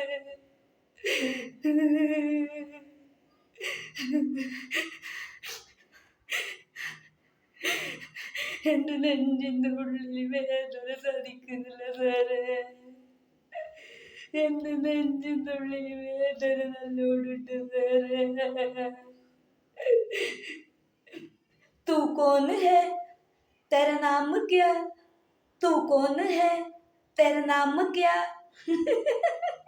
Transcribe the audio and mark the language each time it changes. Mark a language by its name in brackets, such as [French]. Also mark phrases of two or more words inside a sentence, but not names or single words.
[Malayalam] എന്റെ നെഞ്ചിന്റെ ഉള്ളിൽ വേദന സഹിക്കുന്നില്ല സാറേ. എന്റെ നെഞ്ചിന്റെ ഉള്ളിൽ വേദന നല്ലോണിട്ട് സാറേ. [Hindi] तू कौन है, तेरा नाम क्या? तू कौन है, तेरा नाम क्या?